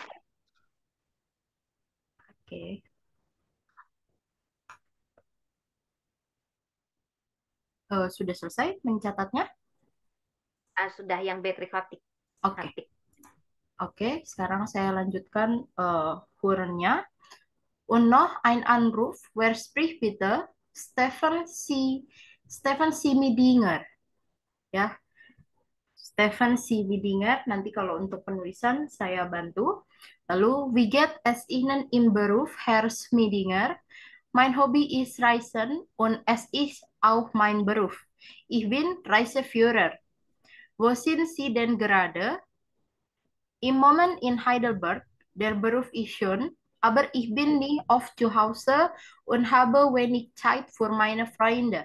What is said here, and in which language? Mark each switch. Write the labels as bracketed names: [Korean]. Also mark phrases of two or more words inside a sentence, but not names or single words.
[Indonesian] Oke. Sudah selesai mencatatnya? Sudah yang [English] battery fatigue. [Indonesian] Oke. Oke, sekarang saya lanjutkan Hurennya. [German] Und noch ein Anruf, wer spricht bitte? Stefan Simidinger. [Indonesian] Ya, Stefan Simidinger. Nanti kalau untuk penulisan saya bantu. Lalu, [German] wie geht es Ihnen im Beruf, Herr Simidinger? Mein Hobby ist Reisen und es ist auch mein Beruf. Ich bin Reiseführer. Wo sind Sie denn gerade? Im Moment in Heidelberg, der Beruf ist schön, aber ich bin nie oft zu Hause und habe wenig Zeit für meine Freunde.